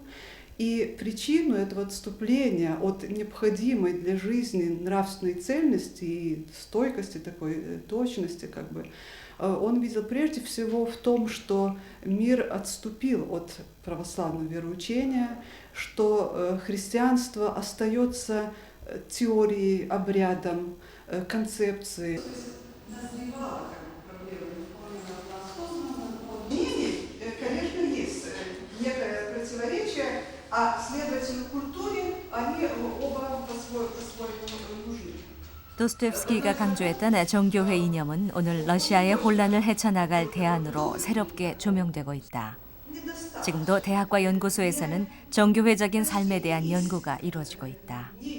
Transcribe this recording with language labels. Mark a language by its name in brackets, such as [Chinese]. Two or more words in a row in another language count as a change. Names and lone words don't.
[Russian] И причину этого отступления от необходимой для жизни нравственной цельности и стойкости, такой точности, он видел прежде всего в том, что мир отступил от православного вероучения, что христианство остается теорией, обрядом, концепцией. Конечно, есть некое противоречие, а следовательно культуре они оба по-своему нужны. [Korean] 도스토옙스키가 강조했던 정교회 이념은 오늘 러시아의 혼란을 헤쳐나갈 대안으로 새롭게 조명되고 있다. 지금도 대학과 연구소에서는 정교회적인 삶에 대한 연구가 이루어지고 있다.